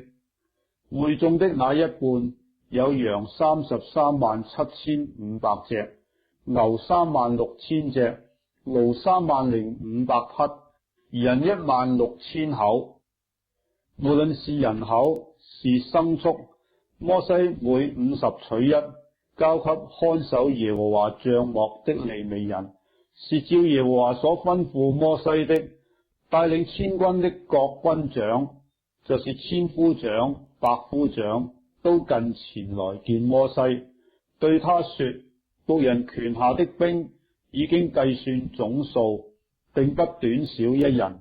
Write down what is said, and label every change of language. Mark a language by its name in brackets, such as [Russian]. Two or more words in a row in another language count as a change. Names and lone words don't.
[Chinese] 會眾的那一半，有羊337500隻，牛36000隻，驢30500匹，人16000口。無論是人口是牲畜，摩西每50取一，交給看守耶和華帳幕的利未人，是照耶和華所吩咐摩西的。帶領千軍的各軍長，就是千夫長、百夫長，都近前來見摩西，對他說：僕人權下的兵已經計算總數，定不短少一人。